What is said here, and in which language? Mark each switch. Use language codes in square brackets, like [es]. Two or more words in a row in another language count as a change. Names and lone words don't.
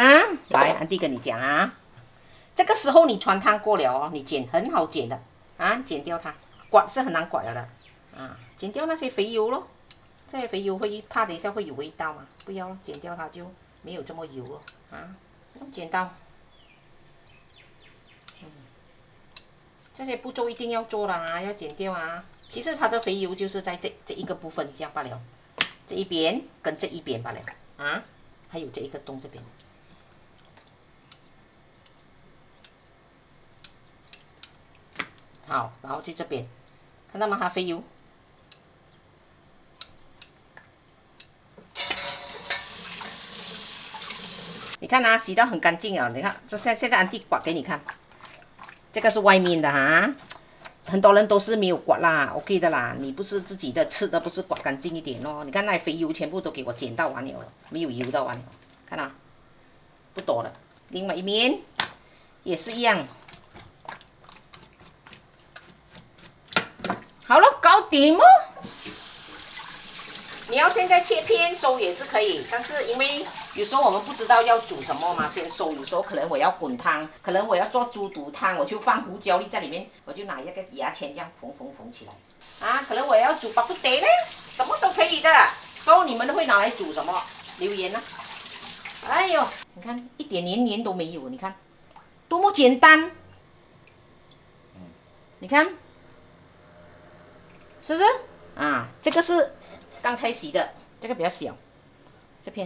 [zh] 來，安迪跟你講啊，這個時候你汆燙過了哦，你剪很好剪的啊，剪掉它，刮是很難刮了的啊，剪掉那些肥油咯，這些肥油會怕等一下會有味道嘛，不要了，剪掉它就沒有這麼油了啊，用剪刀。這些步驟一定要做啦，要剪掉啊。其實它的肥油就是在這一個部分這樣罷了，這一邊跟這一邊罷了啊，還有這一個洞這邊。好，然後就這邊，看到嗎？它肥油。你看啊，洗到很乾淨啊！你看，這現在安迪刮給你看。這個是外面的哈，很多人都是沒有刮啦 ，OK 的啦。你不是自己的吃的，不是刮乾淨一點哦。你看那肥油全部都給我剪到完了，沒有油到完了，看到？不多了。另外一面也是一樣。好了，搞定哦。你要现在切片收也是可以，但是因為有時候我們不知道要煮什麼嘛，先收。有時候可能我要滾湯，可能我要做豬肚湯，我就放胡椒粒在裡面，我就拿一個牙籤這樣縫起來。啊，可能我要煮巴布爹呢，什麼都可以的。所以你們會拿來煮什麼？留言啊！哎呦，你看一點黏都沒有，你看多麼簡單。你看，是不是？啊，這個是剛才洗的，這個比較小，這片。